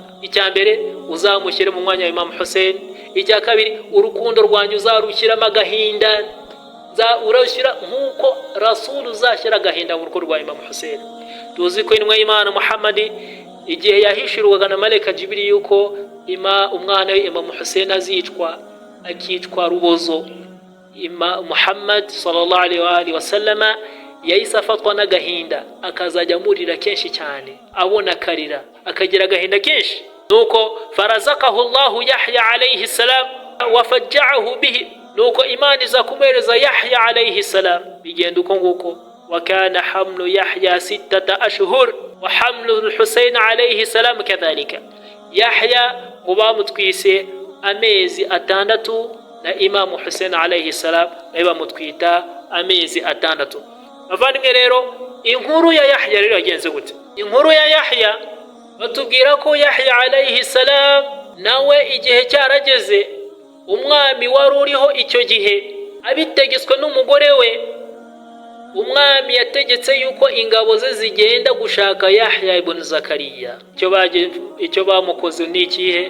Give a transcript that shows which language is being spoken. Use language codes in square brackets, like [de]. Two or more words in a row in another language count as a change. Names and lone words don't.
[rw] Icya mbere, uzamushyire mu mwanya wa Imam Hussein. Icya kabiri, urukundo rwanyu uzarushyiramo agahinda, urashyira nkuko Rasul uzashyira agahinda mu rukundo rwa Imam Hussein. Tuzi ko intumwa y'Imana Muhammad igihe yahishurwaga na Malaika Jibril yuko umwana we Imam Hussein azicwa, akicwa rubozo, Muhammad [ar] صلى الله عليه وسلم [rw] yahise afatwa n'agahinda akazajya amurira kenshi cyane, abona akarira akagira agahinda kenshi. [ar] nuko فرزقه الله يحيى عليه السلام ففجعه به, [rw] nuko Imana iza kumuhereza Yahya [ar] عليه السلام. [rw] bigenda uko nguko. [ar] وكان حمل يحيى ٦ أشهر وحمل الحسين عليه السلام كذلك. [rw] Yahya bamutwise amezi 6 na Imam Hussein [ar] عليه السلام [rw] nawe bamutwita amezi 6. bavandimwe rero, inkuru ya Yahya rero yagenze gute? inkuru ya Yahya batubwira ko Yahya alayhi salam nawe igihe cyarageze, umwami wari uriho icyo gihe abitegetswe n'umugore we, umwami yategetse yuko ingabo ze zigenda gushaka Yahya ibn Zakariya. icyo bamukoze ni ikihe?